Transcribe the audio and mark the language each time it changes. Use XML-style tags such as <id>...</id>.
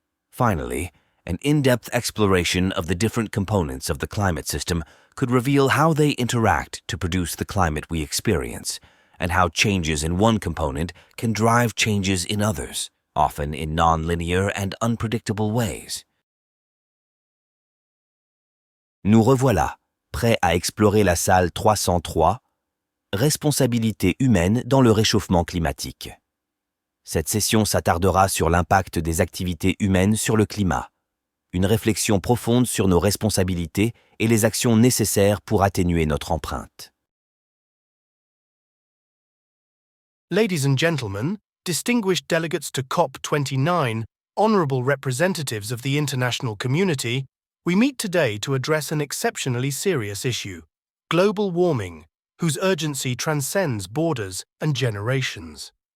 <en>Finally, an in-depth exploration of the different components of the climate system could reveal how they interact to produce the climate we experience, and how changes in one component can drive changes in others, often in non-linear and unpredictable ways.</en> <fr>Nous revoilà, prêts à explorer la salle 303, Responsabilité humaine dans le réchauffement climatique. Cette session s'attardera sur l'impact des activités humaines sur le climat, une réflexion profonde sur nos responsabilités et les actions nécessaires pour atténuer notre empreinte.</fr> <en>Ladies and gentlemen, distinguished delegates to COP29, honorable representatives of the international community, we meet today to address an exceptionally serious issue, global warming, whose urgency transcends borders and generations.</en>